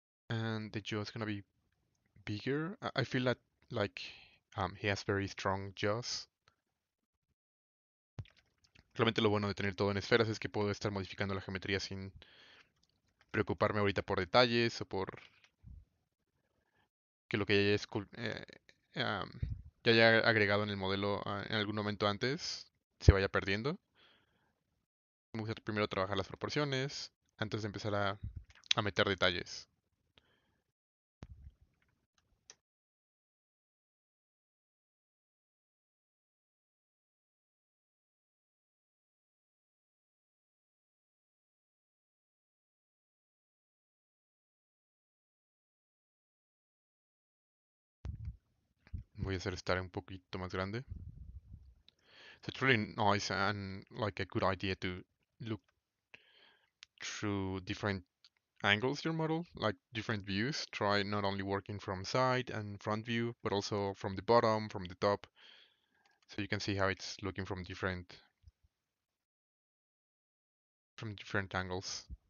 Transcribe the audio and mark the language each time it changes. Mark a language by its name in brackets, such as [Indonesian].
[English] And the jaw is gonna be bigger. I feel that like he has very strong jaws. [Spanish] Realmente lo bueno de tener todo en esferas es que puedo estar modificando la geometría sin preocuparme ahorita por detalles o por que lo que ya haya agregado en el modelo en algún momento antes se vaya perdiendo. Me gusta primero trabajar las proporciones antes de empezar a meter detalles. Voy a hacer esta un poquito más grande. [English] So it's really nice and like a good idea to look through different angles your model, like different views. Try not only working from side and front view, but also from the bottom, from the top, so you can see how it's looking from different angles.